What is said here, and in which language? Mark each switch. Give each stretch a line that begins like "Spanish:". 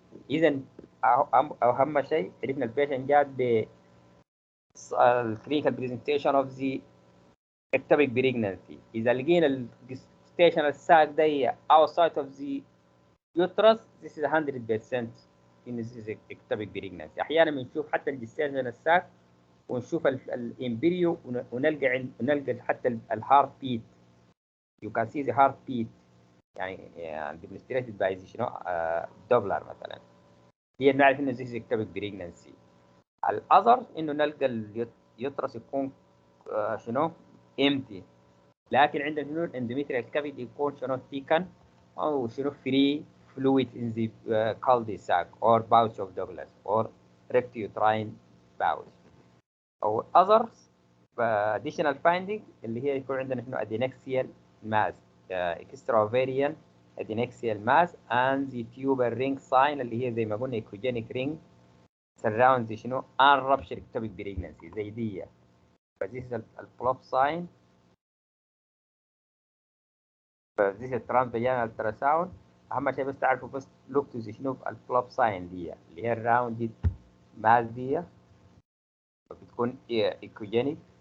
Arabic: اذا اهم شيء عرفنا البيشنت جات ب clinical presentation of the ectopic pregnancy. اذا لقينا الجستيشنال ساك دي
English: outside of the uterus this is 100% in this is ectopic pregnancy.
Arabic: احيانا بنشوف حتى الجستيشنال ساك ونشوف الامبريو ونلقى حتى الهارت بيت.
English: you can see the heart beat يعني demonstrated by شنو Doppler مثلا.
Arabic: هي نعرف انه
English: this is ectopic pregnancy.
Arabic: الاذر انه نلقى اليوترس يكون شنو empty لكن عندنا شنو الاندوميتريال كافيتي يكون شنو thickened او شنو
English: free fluid in the cul-de-sac or pouch of Douglas or rectouterine pouch. او others additional finding اللي هي يكون عندنا شنو adnexal mass extra ovarian adnexal mass and the tuber ring sign
Arabic: اللي هي زي ما قلنا
English: echogenic ring surrounds شنو unruptured ectopic pregnancy زي دي.
Arabic: فدي البلوب sign. فدي الترانسفاجينال التراساوند. اهم شيء بس تعرفوا بس look to شنو البلوب sign دي اللي هي الراوندد ماس دي بتكون echogenic.